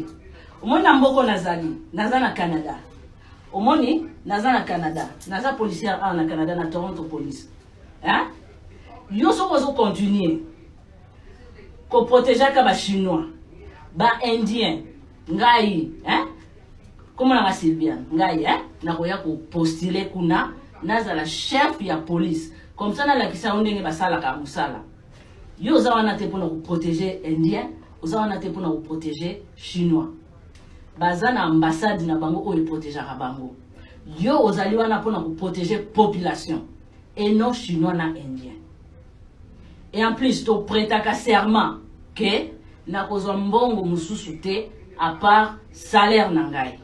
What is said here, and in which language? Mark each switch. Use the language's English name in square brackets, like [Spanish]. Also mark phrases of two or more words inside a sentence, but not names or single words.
[Lingala] Omoni na mboko nazali na Canada, omoni naza na Canada, naza policier na Canada na Toronto police. Hein? Yo soko zo continuer ko protéger ka ba chinois, ba indien, ngai, hein? [French] Comment on a Sylviane [Lingala] ngai na koya ko postuler kuna nazala chef ya police [French] comme ça [Lingala] na la kisa ondenge basala ka musala yo za wana te pona ko protéger indien oza wana te pona ko protéger chinois bazana ambassade na bango o protéger ka bango yo ozali wana pona ko protéger [French] population et non chinois [Lingala] na indien [French] et en plus [Lingala] to prêta ka [French] serment que [Lingala] na kozwa mbongo mususu te [French] à part salaire [Lingala] na ngai.